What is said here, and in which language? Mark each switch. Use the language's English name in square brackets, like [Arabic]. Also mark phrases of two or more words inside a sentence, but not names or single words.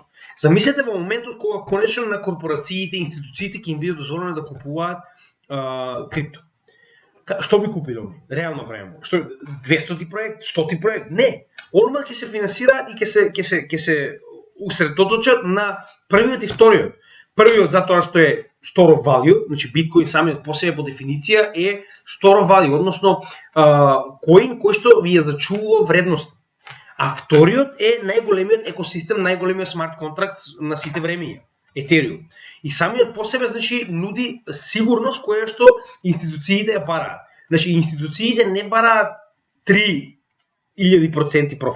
[Macedonian] Замислете во моментот кога конечно на корпорациите и институциите ќе им биде дозволено да купуваат крипто. Што би купиле они? Реално време. Што 200 проект, 100 проект? Не. Одма ќе се финансираат и ќе се усредоточат на првиот и вториот. Првиот затоа што е [English] store of value, [Macedonian] значи биткоин самиот по себе по дефиниција е [English] store of value, [Macedonian] односно коин кој што ви ја зачувува вредност. А вториот е најголемиот екосистем, најголемиот [English] smart contract [Macedonian] на сите времења, Етериум. И самиот по себе нуди сигурност која што институциите ја бараат. Значи институциите не бараат 3000% профит.